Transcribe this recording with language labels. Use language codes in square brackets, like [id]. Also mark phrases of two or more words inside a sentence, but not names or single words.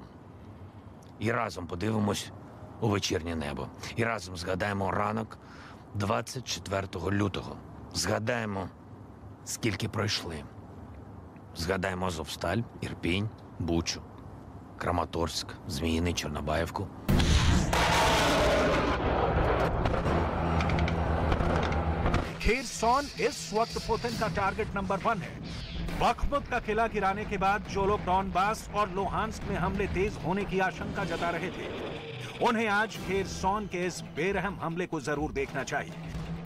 [uk] І разом подивимось у вечірнє небо. І разом згадаємо ранок 24 лютого. Згадаємо, скільки пройшли. Згадаємо Азовсталь, Ірпінь, Бучу, Краматорськ, Зміїний, Чорнобаївку. [hi] खेरसोन इस वक्त पुतिन का टारगेट नंबर 1 है। बखमुत का किला गिराने के बाद जो लोग डॉनबास और लुहांस्क में हमले तेज होने की आशंका जता रहे थे, उन्हें आज खेरसोन के इस बेरहम हमले को जरूर देखना चाहिए।